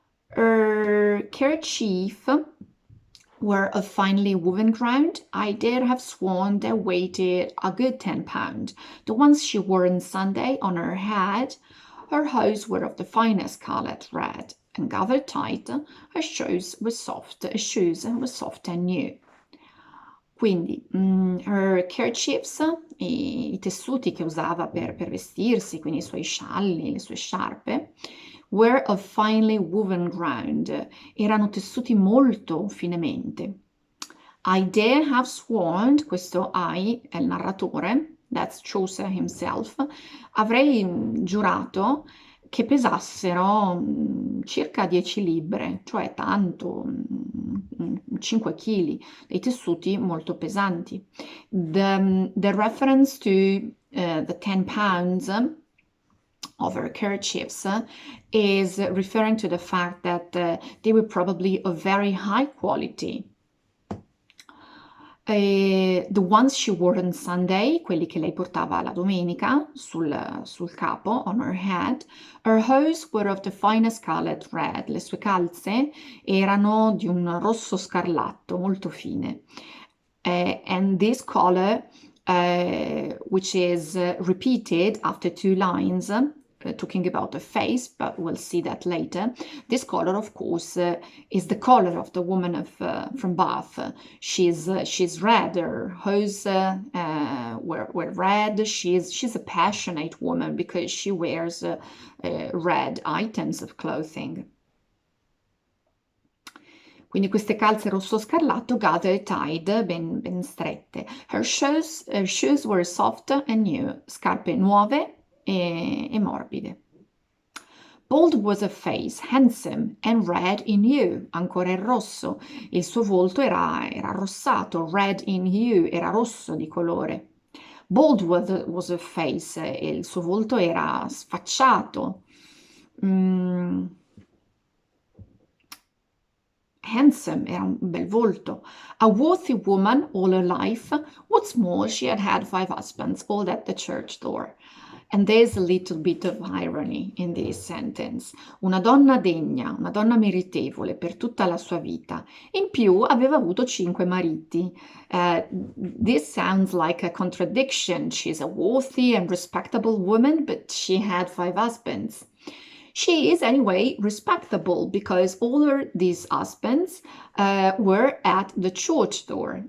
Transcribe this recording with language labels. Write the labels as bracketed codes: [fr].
[en] Her kerchief were of finely woven ground. I dare have sworn they weighed a good 10 pound. The ones she wore on Sunday on her head, her hose were of the finest scarlet red, and gathered tight, her shoes were soft and new. [it] Quindi [en] her kerchiefs, [it] i tessuti che usava per vestirsi, quindi i suoi scialli, le sue sciarpe, [en] were of finely woven ground, [it] erano tessuti molto finemente. [en] I dare have sworn, [it] questo I è il narratore, [en] that's Chaucer himself, [it] avrei giurato che pesassero circa 10 libbre, cioè tanto, 5 kg, dei tessuti molto pesanti. [en] The reference to the 10 pounds of her kerchiefs is referring to the fact that they were probably of very high quality. The ones she wore on Sunday, [it] quelli che lei portava la domenica sul capo, [en] on her head, her hose were of the finest scarlet red. [it] Le sue calze erano di un rosso scarlatto, molto fine. [en] And this color, which is repeated after two lines, talking about a face, but we'll see that later. This color, of course, is the color of the woman from Bath. She's red. Her hose were red. She's a passionate woman because she wears red items of clothing. [it] Quindi queste calze rosso scarlatto, [en] gathered tied, [it] ben strette. [en] Her shoes were soft and new, [it] scarpe nuove e morbide. [en] Bold was a face, handsome and red in hue, [it] ancora il rosso. Il suo volto era arrossato, [en] red in hue, [it] era rosso di colore. [en] Bold was a face, [it] il suo volto era sfacciato. Handsome, era un bel volto. [en] A worthy woman all her life. What's more, she had had 5 husbands, all at the church door. And there's a little bit of irony in this sentence. [it] Una donna degna, una donna meritevole per tutta la sua vita. In più aveva avuto 5 mariti. [en] This sounds like a contradiction. She's a worthy and respectable woman, but she had 5 husbands. She is anyway respectable because all these husbands were at the church door.